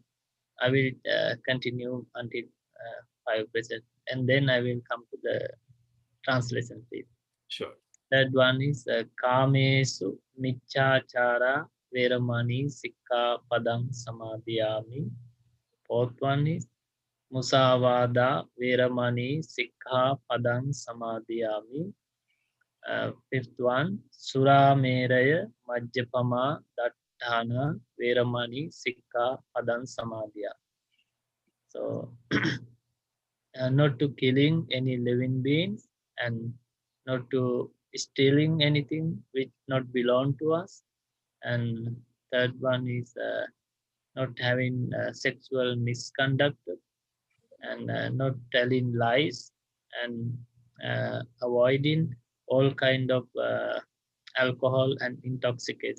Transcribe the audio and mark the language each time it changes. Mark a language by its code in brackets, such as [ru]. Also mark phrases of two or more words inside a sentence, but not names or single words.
[en] I will continue until 5%, and then I will come to the translation, please. sure. Third one is [pi] Kamesu Michachara Veramani Sikkapadang Samadhiyami. [en] Fourth one is [pi] Musavada Veramani Sikkapadang Samadhiyami. [en] Fifth one [pi] Surameraya Majjapama Dattana Veramani Sikkapadang Samadhiya. [en] So not to killing any living beings and not to stealing anything which not belong to us, and third one is not having sexual misconduct, and not telling lies, and avoiding all kind of alcohol and intoxicated.